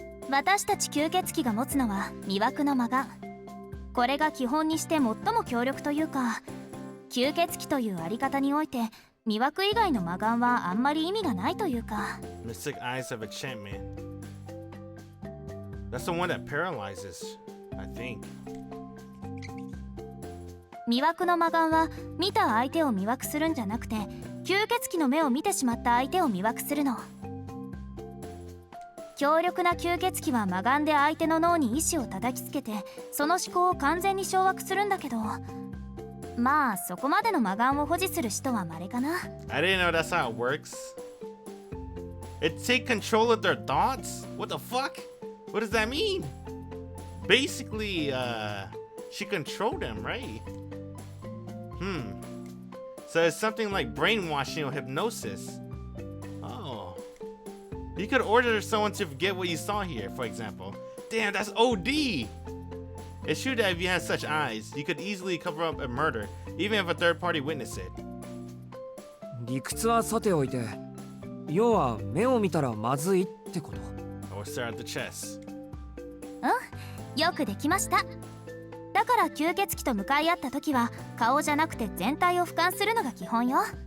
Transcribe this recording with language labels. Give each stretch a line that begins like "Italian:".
Japanese: 私たち吸血鬼が持つのは魅惑の魔眼。これが基本にして最も強力というか、吸血鬼というあり方において魅惑以外の魔眼はあんまり意味がないというか。
English: Mystic Eyes of Enchantment. That's the one that paralyzes, I think.
Japanese: 魅惑の魔眼は見た相手を魅惑するんじゃなくて、吸血鬼の目を見てしまった相手を魅惑するの。強力な吸血鬼は魔眼で相手の脳に意志を叩きつけて、その思考を完全に掌握するんだけど、まあそこまでの魔眼を保持する人は稀かな。
English: I didn't know that's how it works. It take control of their thoughts? What the fuck? What does that mean? Basically, she controlled them, right? So it's something like brainwashing or hypnosis. Oh. You could order someone to forget what you saw here, for example. Damn, that's OD! It's true that if you had such eyes, you could easily cover up a murder, even if a third party witnessed it.
Japanese: 理屈はさておいて、要は目を見たらまずいってこと。
English: Or stare at the chest.
Japanese: よくできました。だから吸血鬼と向かい合った時は顔じゃなくて全体を俯瞰するのが基本よ。